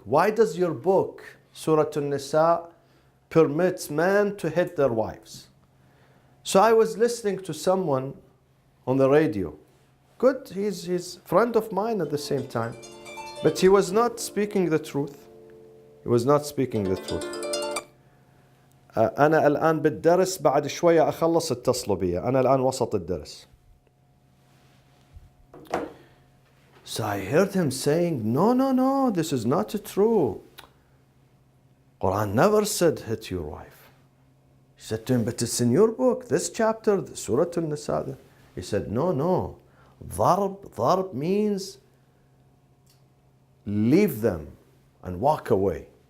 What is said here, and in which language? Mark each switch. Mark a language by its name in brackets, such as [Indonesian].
[English] Why does your book, Surah An-Nisa, permits men to hit their wives? So I was listening to someone on the radio. Good, he's a friend of mine at the same time. But he was not speaking the truth. He was not speaking the truth. [Arabic] أنا الآن بالدرس بعد شوية أخلص اتصلوا بي. أنا الآن وسط الدرس. [English] So I heard him saying, no, this is not true. Quran never said hit your wife. He said to him, but it's in your book, this chapter, Surah An-Nisa. He said, no. Dharb means leave them and walk away.